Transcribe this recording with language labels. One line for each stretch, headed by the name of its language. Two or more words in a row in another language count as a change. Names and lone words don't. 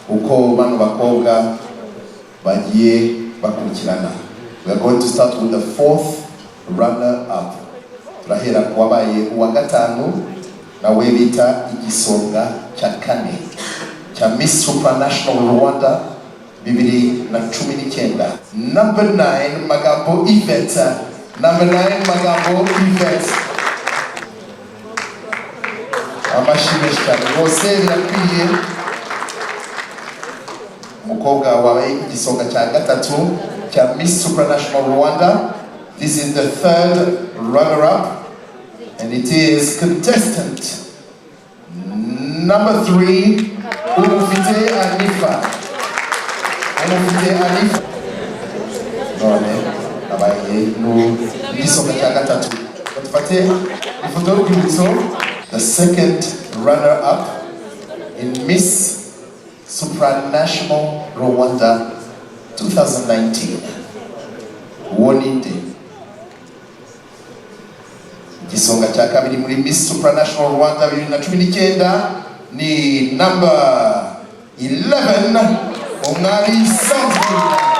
Kinyarwanda: uko bano bakobwa bagiye bakurikirana.
English: We are going to start with the fourth runner up.
Kinyarwanda: Turahera kuwabaye uwa gatanu nawe bita igisonga cya kane cya Miss Supranational Rwanda 2019.
English: Number 9 Magambo Yvette. Number 9 Magambo Yvette.
Kinyarwanda: Amashimishwa bose birakwiye. Umukobwa wabaye igisonga cya gatatu cya Miss Supranational Rwanda.
English: This is the third runner-up, and it is contestant number 3,
Kinyarwanda: Umufite Anifa. Umufite Anifa. None abaye no igisonga cya gatatu. Batufate ifoto y'urwibutso.
English: The second runner-up in Miss Supranational Rwanda 2019.
Kinyarwanda: Woninde. Igisonga cya kabiri muri Miss Supranational Rwanda 2019 ni number 11 Omari Sandrine.